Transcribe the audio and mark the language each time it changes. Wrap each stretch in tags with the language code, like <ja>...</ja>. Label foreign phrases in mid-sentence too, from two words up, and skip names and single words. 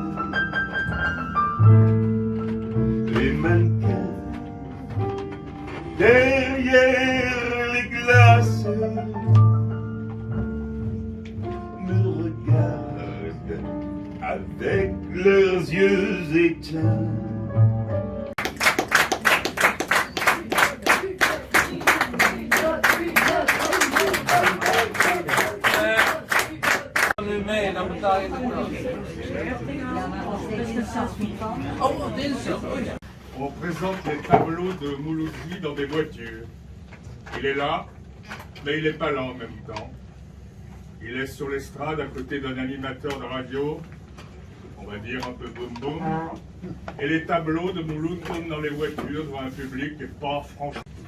<fr>Les mannequins derrière les glaces me regardent avec leurs yeux éteints.</fr> <nl>mee, dan betaal je het wel. Oh, dinsdag.</nl> <fr>On présente les tableaux de Mouloudji dans des voitures. Il est là, mais il n'est pas là en même temps. Il est sur l'estrade à côté d'un animateur de radio, on va dire un peu boum boum. Et les tableaux de Mouloud tournent dans les voitures devant un public et pas franchement.</fr>